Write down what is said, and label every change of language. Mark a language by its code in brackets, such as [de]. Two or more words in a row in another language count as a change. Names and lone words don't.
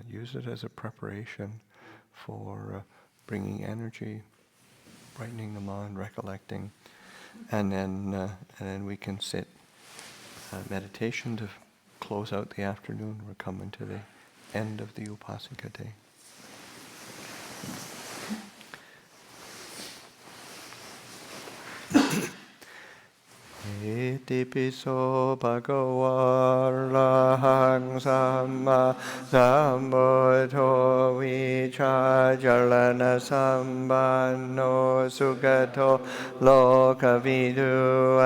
[en] Use it as a preparation for bringing energy, brightening the mind, recollecting, and then we can sit meditation to close out the afternoon. We're coming to the end of the Upāsikā day. [pi] Itipiso bhagava arahang samma sambuddho vichājalana sambanno sugato lokavidu